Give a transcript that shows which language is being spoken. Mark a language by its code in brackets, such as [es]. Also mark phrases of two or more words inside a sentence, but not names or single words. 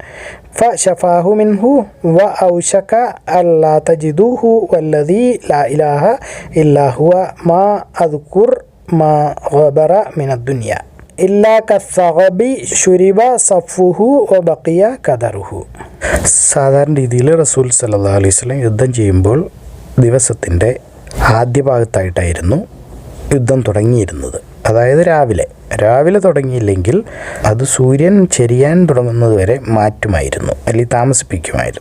[ar] فشفاه منه وأوشك ألا تجدوه والذي لا إله إلا هو ما أذكر ما غبر من الدنيا إلا كالثغب شرب صفه وبقي كدره. [ml] സാധാരണ രീതിയിൽ റസൂൽ [ar] صلى الله عليه وسلم [ml] യുദ്ധം ചെയ്യുമ്പോൾ ദിവസത്തിൻ്റെ ആദ്യ ഭാഗത്തായിട്ടായിരുന്നു യുദ്ധം തുടങ്ങിയിരുന്നത്. അതായത് രാവിലെ തുടങ്ങിയില്ലെങ്കിൽ അത് സൂര്യൻ ചെരിയാൻ തുടങ്ങുന്നത് വരെ മാറ്റുമായിരുന്നു, അല്ലെങ്കിൽ താമസിപ്പിക്കുമായിരുന്നു.